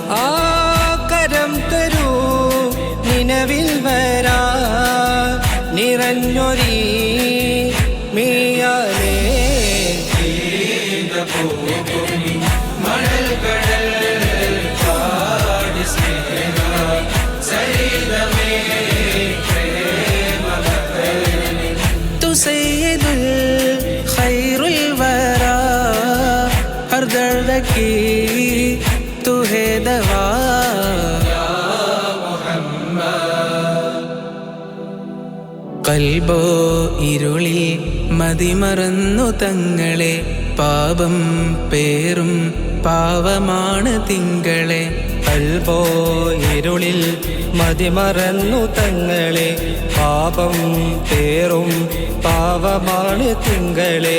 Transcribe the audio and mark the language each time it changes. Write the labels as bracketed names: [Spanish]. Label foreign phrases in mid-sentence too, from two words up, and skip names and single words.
[Malayalam] ആ കരം തരൂ നിലവിൽ വരാ നിറഞ്ഞൊരീ മിയാലേ മണൽ കടൽ [Hindi] तू सैयद [Arabic] الخير الورى [Hindi] हर दर्द की तू है दवा [Malayalam] കൽബോ ഇരുളിൽ മതിമറന്നു തങ്ങളെ പാപം പേറും പാവമാണ് തിങ്കളെ കൽബോ ഇരുളിൽ മതിമറന്നു തങ്ങളെ പാപം പേറും പാവമാണ് തിങ്കളെ